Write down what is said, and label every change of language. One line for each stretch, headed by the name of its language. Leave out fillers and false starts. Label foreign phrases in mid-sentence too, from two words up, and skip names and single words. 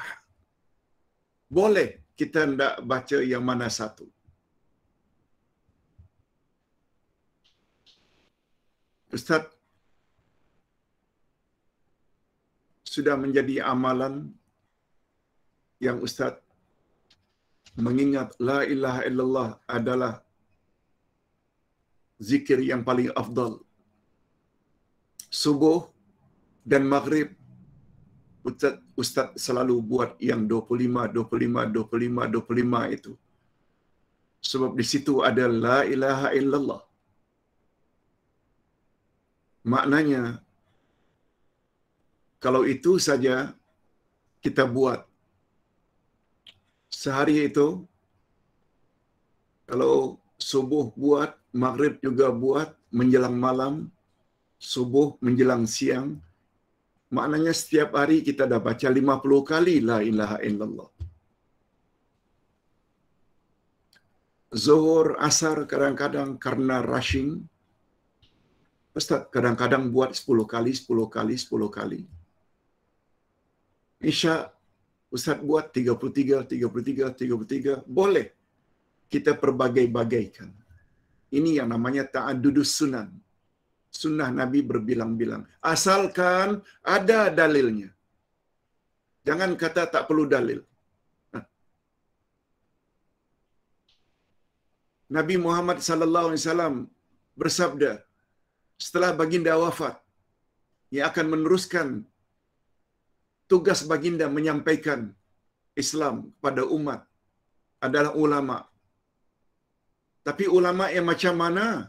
Malay: Boleh kita hendak baca yang mana satu. Ustaz, sudah menjadi amalan yang Ustaz mengingat
Arabic: لا إله إلا الله
Malay: adalah zikir yang paling afdal. Subuh dan maghrib, Ustaz selalu buat yang 25, 25, 25, 25 itu. Sebab di situ ada
Arabic: لا إله إلا الله.
Malay: Maknanya, kalau itu saja kita buat sehari itu, kalau subuh buat, maghrib juga buat, menjelang malam, subuh menjelang siang, maknanya setiap hari kita dah baca 50 kali
Arabic: لا إله إلا الله.
Malay: Zuhur, asar kadang-kadang karena rushing, Ustaz kadang-kadang buat 10 kali, 10 kali, 10 kali. Isya, Ustaz buat 33, 33, 33. Boleh kita perbagai-bagaikan. Ini yang namanya
Arabic: تعدد السنن.
Malay: Sunnah Nabi berbilang-bilang. Asalkan ada dalilnya. Jangan kata tak perlu dalil. Nabi Muhammad
Arabic: صلى الله عليه وسلم
Malay: bersabda, setelah baginda wafat, yang akan meneruskan tugas baginda menyampaikan Islam pada umat adalah ulama. Tapi ulama yang macam mana?